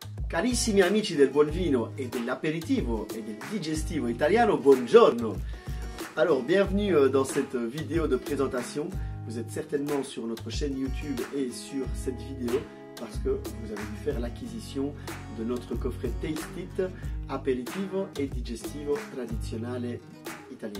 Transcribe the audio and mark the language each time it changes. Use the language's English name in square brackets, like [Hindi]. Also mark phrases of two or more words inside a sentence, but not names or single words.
[Italian] Carissimi amici del buon vino [French] et de [Italian] l'aperitivo et del digestivo italiano, buongiorno. [French] Alors, bienvenue dans cette vidéo de présentation. Vous êtes certainement sur notre chaîne YouTube et sur cette vidéo parce que vous avez dû faire l'acquisition de notre coffret Taste It Aperitivo et Digestivo Tradizionale Italien.